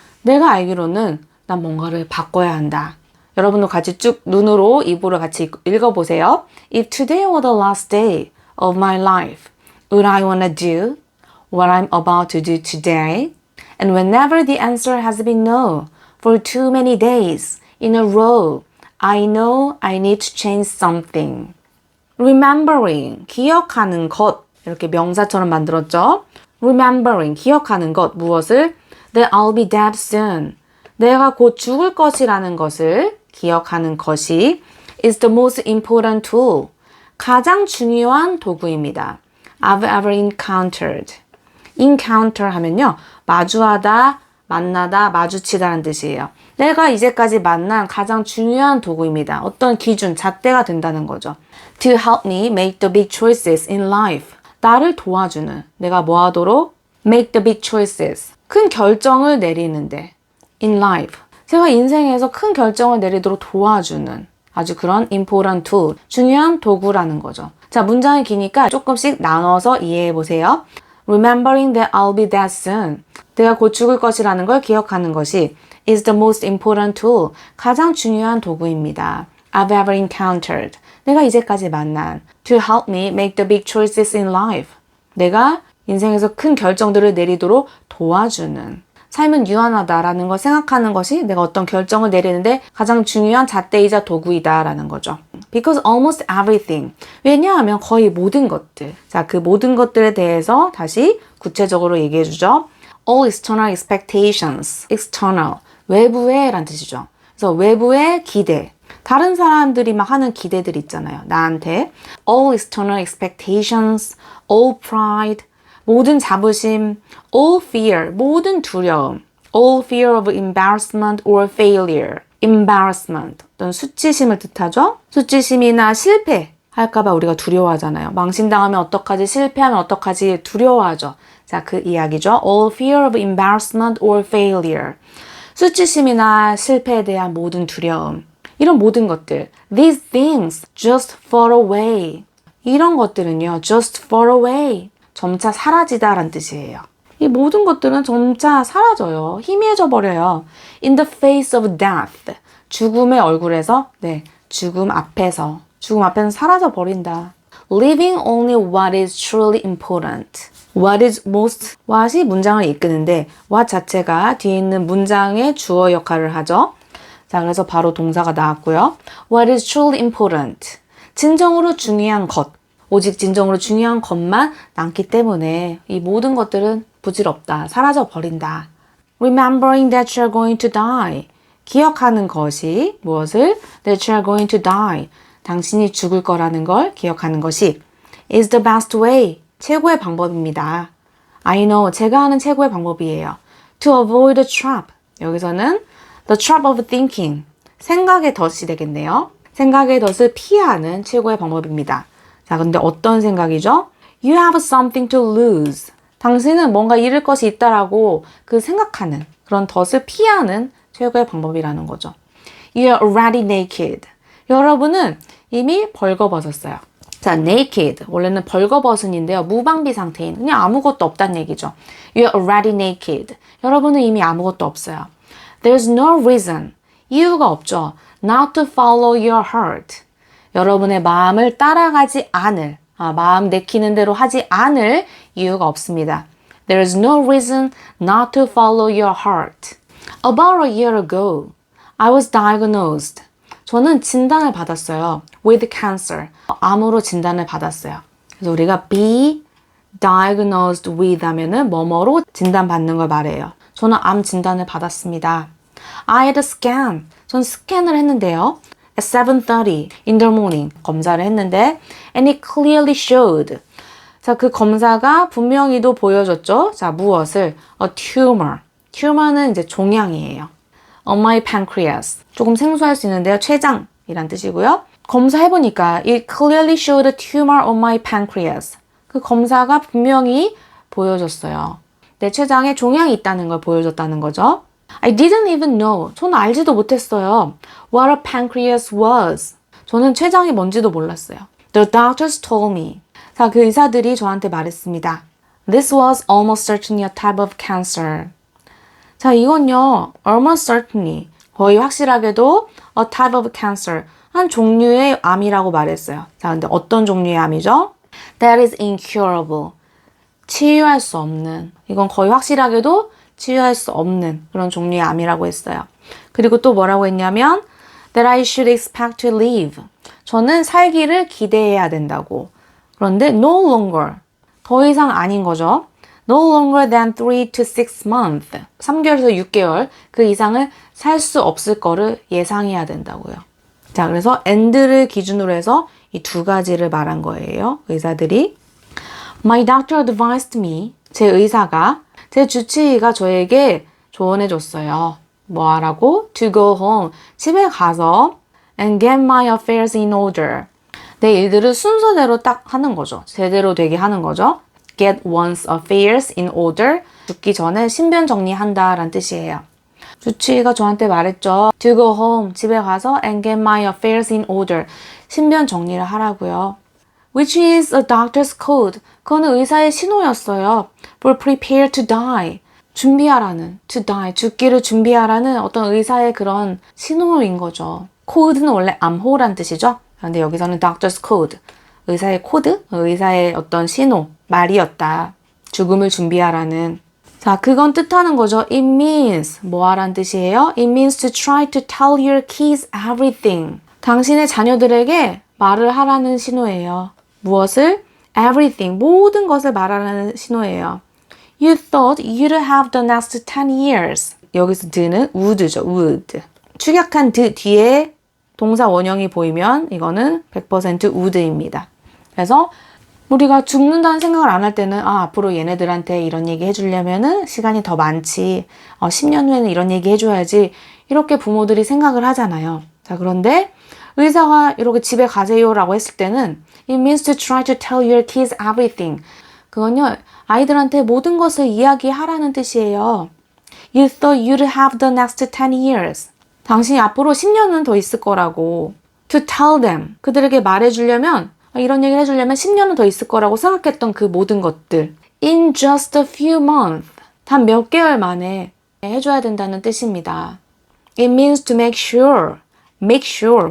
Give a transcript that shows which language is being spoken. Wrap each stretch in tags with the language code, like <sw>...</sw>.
<ko>내가 알기로는 난 뭔가를 바꿔야 한다. 여러분도 같이 쭉 눈으로 입으로 같이 읽어보세요.</ko> <en>If today were the last day of my life, would I want to do what I'm about to do today? And whenever the answer has been no, for too many days in a row, I know I need to change something. Remembering,</en> <ko>기억하는 것. 이렇게 명사처럼 만들었죠.</ko> <en>Remembering,</en> <ko>기억하는 것, 무엇을?</ko> <en>That I'll be dead soon.</en> <ko>내가 곧 죽을 것이라는 것을 기억하는 것이</ko> <en>is the most important tool.</en> <ko>가장 중요한 도구입니다.</ko> <en>I've ever encountered.</en> <ko>encounter 하면요. 마주하다, 만나다, 마주치다라는 뜻이에요. 내가 이제까지 만난 가장 중요한 도구입니다. 어떤 기준, 잣대가 된다는 거죠.</ko> <en>To help me make the big choices in life.</en> <ko>나를 도와주는, 내가 뭐 하도록?</ko> <en>Make the big choices.</en> <ko>큰 결정을 내리는데.</ko> <en>In life.</en> <ko>제가 인생에서 큰 결정을 내리도록 도와주는 아주 그런</ko> <en>important tool,</en> <ko>중요한 도구라는 거죠. 자, 문장이 기니까 조금씩 나눠서 이해해 보세요.</ko> <en>Remembering that I'll be dead soon.</en> <ko>내가 곧 죽을 것이라는 걸 기억하는 것이</ko> <en>is the most important tool.</en> <ko>가장 중요한 도구입니다.</ko> <en>I've ever encountered.</en> <ko>내가 이제까지 만난.</ko> <en>To help me make the big choices in life.</en> <ko>내가 인생에서 큰 결정들을 내리도록 도와주는. 삶은 유한하다라는 걸 생각하는 것이 내가 어떤 결정을 내리는데 가장 중요한 잣대이자 도구이다라는 거죠.</ko> <en>Because almost everything.</en> <ko>왜냐하면 거의 모든 것들. 자, 그 모든 것들에 대해서 다시 구체적으로 얘기해 주죠.</ko> <en>All external expectations. external.</en> <ko>외부의 라는 뜻이죠. 그래서 외부의 기대. 다른 사람들이 막 하는 기대들 있잖아요. 나한테.</ko> <en>All external expectations. All pride.</en> <ko>모든 자부심,</ko> <en>all fear,</en> <ko>모든 두려움,</ko> <en>all fear of embarrassment or failure.</en> <ko>embarrassment, 어떤 수치심을 뜻하죠? 수치심이나 실패 할까봐 우리가 두려워하잖아요. 망신당하면 어떡하지, 실패하면 어떡하지 두려워하죠. 자, 그 이야기죠.</ko> <en>all fear of embarrassment or failure.</en> <ko>수치심이나 실패에 대한 모든 두려움. 이런 모든 것들.</ko> <en>These things just fall away.</en> <ko>이런 것들은요,</ko> <en>just fall away.</en> <ko>점차 사라지다라는 뜻이에요. 이 모든 것들은 점차 사라져요. 희미해져 버려요.</ko> <en>In the face of death.</en> <ko>죽음의 얼굴에서, 네, 죽음 앞에서 사라져 버린다.</ko> <en>Leaving only what is truly important.</en> <ko>What is most, what이 문장을 이끄는데 what 자체가 뒤에 있는 문장의 주어 역할을 하죠. 자, 그래서 바로 동사가 나왔고요.</ko> <en>What is truly important.</en> <ko>진정으로 중요한 것. 오직 진정으로 중요한 것만 남기 때문에 이 모든 것들은 부질없다. 사라져 버린다.</ko> <en>Remembering that you're going to die.</en> <ko>기억하는 것이 무엇을?</ko> <en>That you're going to die.</en> <ko>당신이 죽을 거라는 걸 기억하는 것이</ko> <en>is the best way.</en> <ko>최고의 방법입니다.</ko> <en>I know.</en> <ko>제가 하는 최고의 방법이에요.</ko> <en>To avoid the trap.</en> <ko>여기서는 the trap of thinking. 생각의 덫이 되겠네요. 생각의 덫을 피하는 최고의 방법입니다. 자, 근데 어떤 생각이죠?</ko> <en>You have something to lose.</en> <ko>당신은 뭔가 잃을 것이 있다라고 그 생각하는 그런 덫을 피하는 최고의 방법이라는 거죠.</ko> <en>You're already naked.</en> <ko>여러분은 이미 벌거벗었어요. 자, naked. 원래는 벌거벗은인데요. 무방비 상태인. 그냥 아무것도 없다는 얘기죠.</ko> <en>You're already naked.</en> <ko>여러분은 이미 아무것도 없어요.</ko> <en>There's no reason. 이유가 없죠. Not to follow your heart.</en> <ko>여러분의 마음을 따라가지 않을, 마음 내키는 대로 하지 않을 이유가 없습니다.</ko> <en>There is no reason not to follow your heart. About a year ago, I was diagnosed.</en> <ko>저는 진단을 받았어요. With cancer. 암으로 진단을 받았어요. 그래서 우리가 be diagnosed with 하면은 뭐뭐로 진단받는 걸 말해요. 저는 암 진단을 받았습니다.</ko> <en>I had a scan.</en> <ko>전 스캔을 했는데요.</ko> <en>At 7:30 in the morning</en> <ko>검사를 했는데</ko> <en>and it clearly showed.</en> <ko>자, 그 검사가 분명히도 보여줬죠. 자, 무엇을?</ko> <en>A tumor.</en> <ko>tumor는 이제 종양이에요.</ko> <en>On my pancreas.</en> <ko>조금 생소할 수 있는데요. 췌장이란 뜻이고요. 검사해보니까</ko> <en>it clearly showed a tumor on my pancreas.</en> <ko>그 검사가 분명히 보여줬어요. 내 췌장에 종양이 있다는 걸 보여줬다는 거죠.</ko> <en>I didn't even know.</en> <ko>저는 알지도 못했어요.</ko> <en>What a pancreas was.</en> <ko>저는 췌장이 뭔지도 몰랐어요.</ko> <en>The doctors told me.</en> <ko>자, 그 의사들이 저한테 말했습니다.</ko> <en>This was almost certainly a type of cancer.</en> <ko>자, 이건요,</ko> <en>almost certainly,</en> <ko>거의 확실하게도</ko> <en>a type of cancer,</en> <ko>한 종류의 암이라고 말했어요. 자, 근데 어떤 종류의 암이죠?</ko> <en>That is incurable.</en> <ko>치유할 수 없는, 이건 거의 확실하게도 치유할 수 없는 그런 종류의 암이라고 했어요. 그리고 또 뭐라고 했냐면</ko> <en>that I should expect to live.</en> <ko>저는 살기를 기대해야 된다고. 그런데</ko> <en>no longer.</en> <ko>더 이상 아닌 거죠.</ko> <en>No longer than 3 to 6 months.</en> <ko>3개월에서 6개월 그 이상을 살 수 없을 거를 예상해야 된다고요. 자, 그래서 and를 기준으로 해서 이 두 가지를 말한 거예요. 의사들이.</ko> <en>My doctor advised me.</en> <ko>제 의사가 제 주치의가 저에게 조언해줬어요. 뭐 하라고?</ko> <en>To go home.</en> <ko>집에 가서</ko> <en>and get my affairs in order.</en> <ko>내 일들을 순서대로 딱 하는 거죠. 제대로 되게 하는 거죠.</ko> <en>Get one's affairs in order.</en> <ko>죽기 전에 신변 정리한다 라는 뜻이에요. 주치의가 저한테 말했죠.</ko> <en>To go home.</en> <ko>집에 가서</ko> <en>and get my affairs in order.</en> <ko>신변 정리를 하라고요.</ko> <en>Which is a doctor's code.</en> <ko>그거는 의사의 신호였어요.</ko> <en>For prepare to die.</en> <ko>준비하라는,</ko> <en>to die,</en> <ko>죽기를 준비하라는 어떤 의사의 그런 신호인 거죠. 코드는 원래 암호란 뜻이죠. 그런데 여기서는 doctor's code, 의사의 코드, 의사의 어떤 신호, 말이었다. 죽음을 준비하라는. 자, 그건 뜻하는 거죠.</ko> <en>It means,</en> <ko>뭐하란 뜻이에요?</ko> <en>It means to try to tell your kids everything.</en> <ko>당신의 자녀들에게 말을 하라는 신호예요. 무엇을?</ko> <en>Everything,</en> <ko>모든 것을 말하라는 신호예요.</ko> <en>You thought you'd have the next 10 years.</en> <ko>여기서 드는 would죠. would. 축약한 드 뒤에 동사 원형이 보이면 이거는 100% would입니다. 그래서 우리가 죽는다는 생각을 안 할 때는 앞으로 얘네들한테 이런 얘기 해주려면은 시간이 더 많지. 10년 후에는 이런 얘기 해줘야지. 이렇게 부모들이 생각을 하잖아요. 자, 그런데 의사가 이렇게 집에 가세요라고 했을 때는</ko> <en>It means to try to tell your kids everything.</en> <ko>그건요, 아이들한테 모든 것을 이야기하라는 뜻이에요.</ko> <en>You thought you'd have the next 10 years.</en> <ko>당신이 앞으로 10년은 더 있을 거라고.</ko> <en>To tell them.</en> <ko>그들에게 말해주려면, 이런 얘기를 해주려면 10년은 더 있을 거라고 생각했던 그 모든 것들.</ko> <en>In just a few months.</en> <ko>단 몇 개월 만에 해줘야 된다는 뜻입니다.</ko> <en>It means to make sure. Make sure.</en>